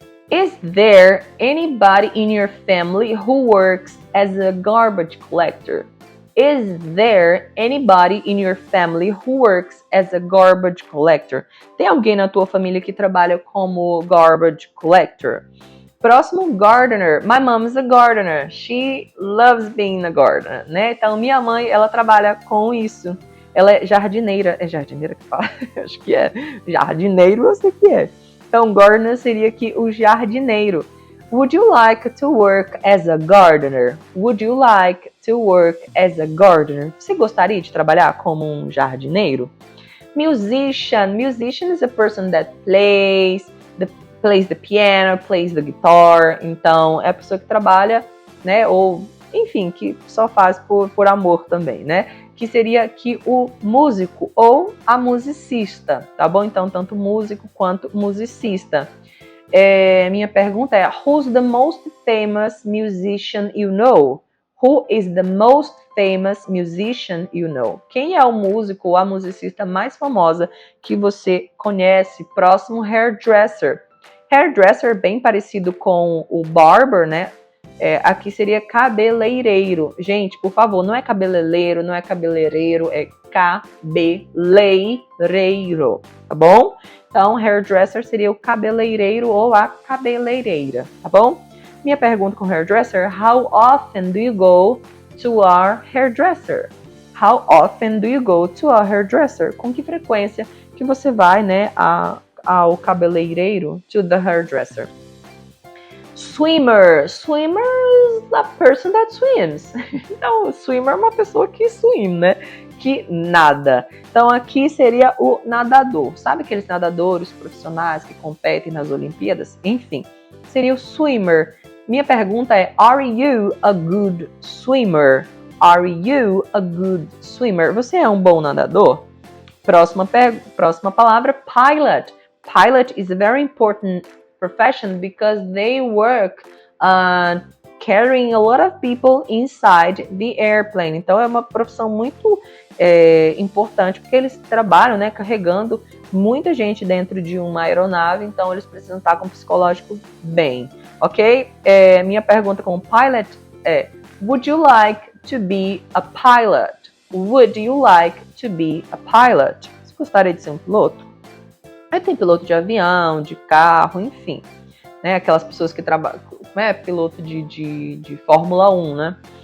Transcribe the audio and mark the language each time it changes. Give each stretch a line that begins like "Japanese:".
English: Is there anybody in your family who works as a garbage collector? Is there anybody in your family who works as a garbage collector?
Portuguese: Tem alguém na tua família que trabalha como garbage collector?
English: Próximo, gardener. My mom is a gardener. She loves being a gardener, né?
Portuguese: Então, minha mãe, ela trabalha com isso. Ela é jardineira. É jardineira que fala? Acho que é. Jardineiro, eu sei que é. Então, gardener seria aqui o jardineiro.
English: Would you like to work as a gardener? Would you like to work as a gardener?
Portuguese: Você gostaria de trabalhar como um jardineiro?
English: Musician. Musician is a person that plays the piano, plays the guitar.
Portuguese: Então, é a pessoa que trabalha, né? Ou, enfim, que só faz por amor também, né? Que seria aqui o músico ou a musicista, tá bom? Então, tanto músico quanto musicista. Minha pergunta é,
English: who's the most famous musician you know? Who is the most famous musician you know?
Portuguese: Quem é o músico ou a musicista mais famosa que você conhece? Próximo, hairdresser. Hairdresser, bem parecido com o barber, né? Aqui seria cabeleireiro. Gente, por favor, não é cabeleireiro, não é cabeleireiro, é cabeleireiro, tá bom? Então, hairdresser seria o cabeleireiro ou a cabeleireira, tá bom? Minha pergunta com
English: hairdresser, how often do you go to our hairdresser? How often do you go to our hairdresser?
Portuguese: Com que frequência que você vai, né, ao cabeleireiro,
English: to the hairdresser? Swimmer. Swimmer is a person that swims.
Portuguese: Então, swimmer é uma pessoa que swim, né? Que nada. Então, aqui seria o nadador. Sabe aqueles nadadores profissionais que competem nas Olimpíadas? Enfim, seria o swimmer. Minha pergunta é,
English: are you a good swimmer? Are you a good swimmer?
Portuguese: Você é um bom nadador?
English: Próxima palavra, pilot. Pilot is a very important profession because they work carrying a lot of people inside the airplane.
Portuguese: Então é uma profissão muito importante porque eles trabalham, né, carregando muita gente dentro de uma aeronave, então eles precisam estar com o psicológico bem, ok? Minha pergunta com o
English: pilot é, would you like to be a pilot? Would you like to be a pilot?
Portuguese: Você gostaria de ser um piloto? Aí tem piloto de avião, de carro, enfim, né? Aquelas pessoas que trabalham, piloto de Fórmula 1, né?